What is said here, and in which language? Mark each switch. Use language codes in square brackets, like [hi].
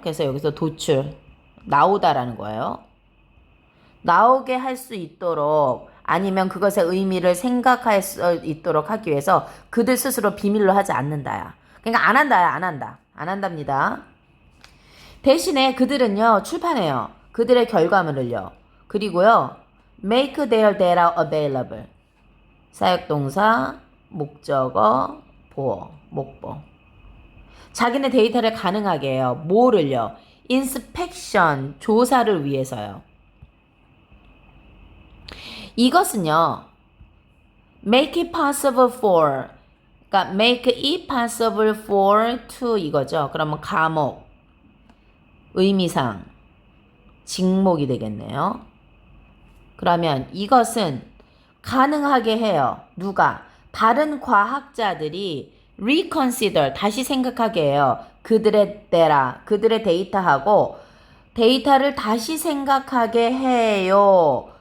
[ko] 그래서 여기서 도출 나오다라는 거예요. 나오게 할 수 있도록 아니면 그것의 의미를 생각할 수 있도록 하기 위해서 그들 스스로 비밀로 하지 않는다야. 그러니까 안 한답니다. 대신에 그들은요 출판해요. 그들의 결과물을요. 그리고요 [en] make their data available. [ko] 사역동사, 목적어, 보어, 목보. 자기네 데이터를 가능하게 해요. 뭐를요? inspection, 조사를 위해서요. 이것은요 [en] make it possible for, [ko] 그러니까 [en] make it possible for to [ko] 이거죠. 그러면 과목, 의미상 직목이 되겠네요. 그러면 이것은 가능하게 해요. 누가? 다른 과학자들이 reconsider, 다시 생각하게 해요. 그들의 데이터하고 데이터를 다시 생각하게 해요.